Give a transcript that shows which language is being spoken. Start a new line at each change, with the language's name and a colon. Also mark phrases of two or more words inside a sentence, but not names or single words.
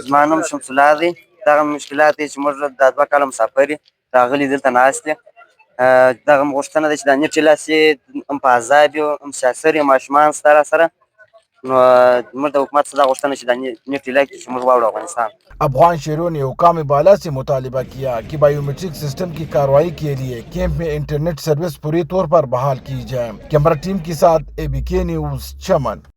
Pashto: زما نوم شمس الله دی. دغه مشکلات دی چې موږ دا 2 کاله مسافر یو راغلي دلته ناست یو. دغه غوښتنه ده چې دا نیټ ایله سي، هم په عذاب یو، هم مسافر یو، ماشومان سته راسره. نو موږ د حکومت څخه دا غوښتنه چې دا نیټ ایله کړي چې موږ واوړو افغانستان.
Urdu: افغان شہریوں نے حکام بالا سے مطالبہ کیا کہ بائیو میٹرک سسٹم کی کارروائی کے لیے کیمپ میں انٹرنیٹ سروس پوری طور پر بحال کی جائے۔ کیمرہ ٹیم کے ساتھ ABK نیوز چمن۔